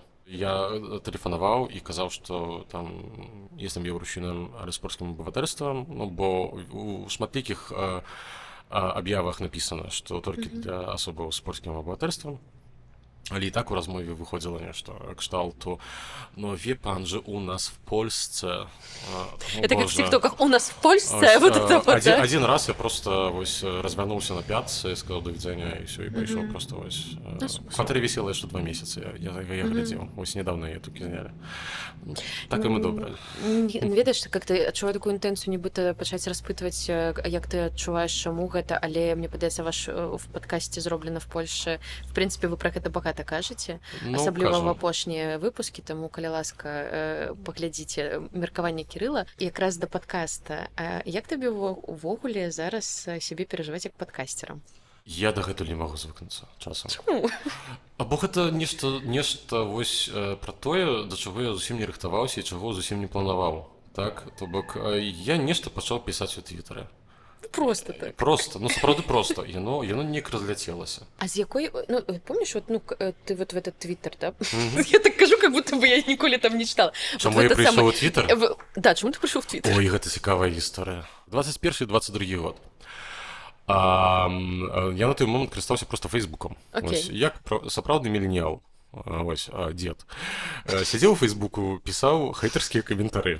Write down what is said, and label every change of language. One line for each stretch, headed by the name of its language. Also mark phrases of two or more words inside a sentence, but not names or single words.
Belarusian: Я тэлефанаваў і казаў, што там jestem беларусінам, але з польскім абыватэрствам, ну, бо у шматлікіх аб'явах напісана, што толькі для асобаў з польскім абыватэрствам. Але і так у размове выходзіла нешта кшталту: «Ну,
Polish: wie pan, że u nas w Polsce...»
Russian: Это как в тиктоках: «У нас в Польsce...» Вот это вот, да? Один раз
Belarusian: я просто вось развярнуўся на пятцы, сказаў
Polish: «do widzenia»
Belarusian: і ўсё, і пайшоў просто вось. В кватэры вісела яшчэ 2 месяцы, я глядзеў. Вось недавно я толькі зняли. Так і мы добра. Ведаеш, как ты адчуваю такую інтэнцыю, нібыта пачаць распытваць, як ты адчуваеш, чаму гэта, але мне падаецца, ваш в падкасці «Зроблена в Польше», в прынцыпе, вы пра гэта багата кажаце, асабліва в апошнія выпускі, таму, калі ласка, паглядзіце меркаванне Кірыла. І якраз да падкаста. Як табе увогуле зараз сябе перажываць як падкасцерам? Я дагэтуль не магу звыкнуцца часам. Чаму? Або гэта нешта вось пра тое, да чаго я зусім не рыхтаваўся і чаго зусім не планаваў. Так? То бок я нешта пачаў пісаць у Твітары. Просто так. Просто, ну сапраўды просто. Яно неяк разляцелася. А з якой, ну,
Russian: помнишь, вот, ну, ты вот в этот Твиттер, да? Я так кажу, как будто бы я ніколі там не читала.
Belarusian: Чаму я прыйшоў у Твиттер? Да, чаму ты прыйшоў у Твиттер? Ой, гэта цікавая гісторыя. 21-22 год. Я на той момент карыстаўся просто Фейсбуком. Як сапраўдны міленіал, дзед. Сядзеў у Фейсбуку, пісаў хейтарскія каментары.